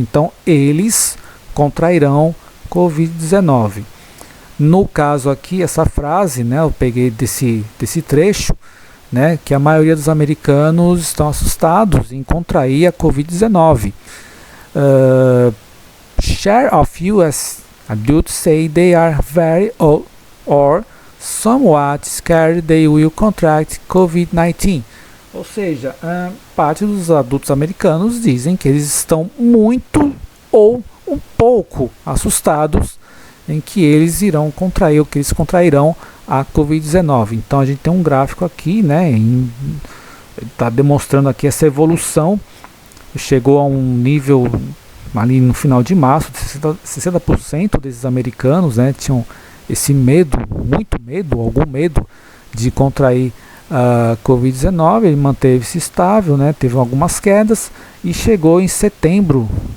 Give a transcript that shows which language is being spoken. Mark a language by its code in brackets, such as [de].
[pt] Então, eles contrairão Covid-19. No caso aqui, essa frase, né, eu peguei desse trecho, né, que a maioria dos americanos estão assustados em contrair a Covid-19. [en] Share of US adults say they are very old or somewhat scared they will contract COVID-19. [pt] Ou seja, parte dos adultos americanos dizem que eles estão muito ou um pouco assustados em que eles irão contrair, ou que eles contrairão a Covid-19. Então a gente tem um gráfico aqui, né, está demonstrando aqui essa evolução, chegou a um nível ali no final de março, de 60% desses americanos, né, tinham esse medo, muito medo, algum medo de contrair a Covid-19, ele manteve-se estável, né, teve algumas quedas e chegou em setembro,